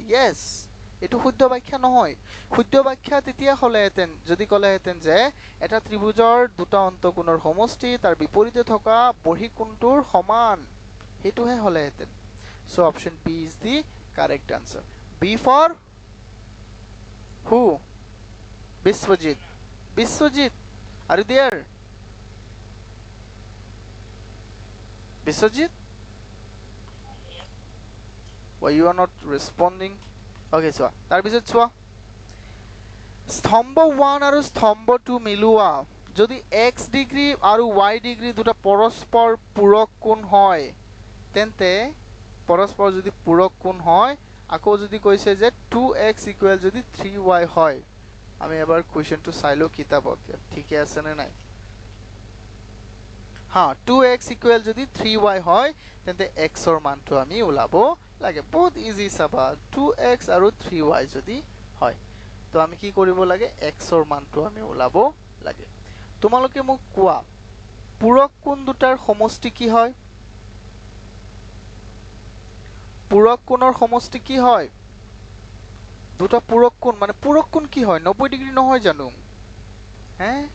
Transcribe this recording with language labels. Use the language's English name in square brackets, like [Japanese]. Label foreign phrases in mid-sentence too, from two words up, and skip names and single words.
[Assamese] ইয়েছ এইটো শুদ্ধ ব্যাখ্যা নহয় শুদ্ধ ব্যাখ্যা তেতিয়া হ'লেহেঁতেন যদি ক'লেহেঁতেন যে এটা ত্ৰিভুজৰ দুটা অন্তঃকোণৰ সমষ্টি তাৰ বিপৰীতে থকা বহিকোণটোৰ সমান সেইটোহে হ'লেহেঁতেন [English] so option B is the correct answer B for who [Assamese] বিশ্বজিৎ [English] are you there Biswajit? Why you are not responding? [Assamese] Okay, চোৱা তাৰপিছত চোৱা স্তম্ভ 1 আৰু স্তম্ভ 2 মিলোৱা যদি x ডিগ্ৰী আৰু y ডিগ্ৰী দুটা পৰস্পৰ পূৰক কোণ হয় তেন্তে পৰস্পৰ যদি পূৰক কোণ হয় আকৌ যদি কৈছে যে 2x ইকুৱেল যদি 3y হয় আমি এবাৰ কুৱেশ্যনটো চাই লওঁ কিতাপত ঠিকে আছে নে নাই हाँ 2x इक्वल যদি 3y হয় তেন্তে x ৰ মানটো আমি ওলাব লাগে বহুত ইজি চাবা 2x আৰু 3y যদি হয় তো আমি কি কৰিব লাগে x ৰ মানটো আমি ওলাব লাগে তোমালোকে মোক কোৱা পূৰক কোণ দুটাৰ সমষ্টি কি হয় পূৰক কোণৰ সমষ্টি কি হয় দুটা পূৰক কোণ মানে পূৰক কোণ কি হয় 90 ডিগ্ৰী নহয় জানো হে